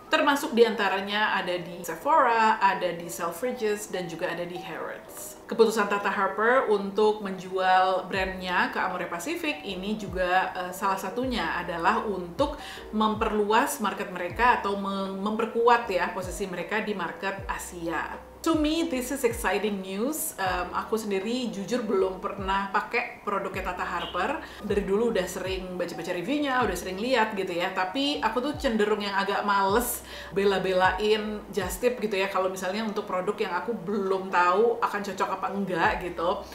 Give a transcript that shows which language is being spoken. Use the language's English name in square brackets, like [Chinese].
[Indonesian] Termasuk diantaranya ada di Sephora, ada di Selfridges, dan juga ada di Harrods. Keputusan Tata Harper untuk menjual brandnya ke Amore Pacific ini juga salah satunya adalah untuk memperluas market mereka atau memperkuat ya posisi mereka di market Asia. [English] To me, this is exciting news. [Indonesian] Aku sendiri jujur belum pernah pakai produknya Tata Harper. Dari dulu udah sering baca-baca reviewnya, udah sering lihat gitu ya. Tapi aku tuh cenderung yang agak males bela-belain Just Tip gitu ya. Kalau misalnya untuk produk yang aku belum tahu akan cocok apa enggak gitu.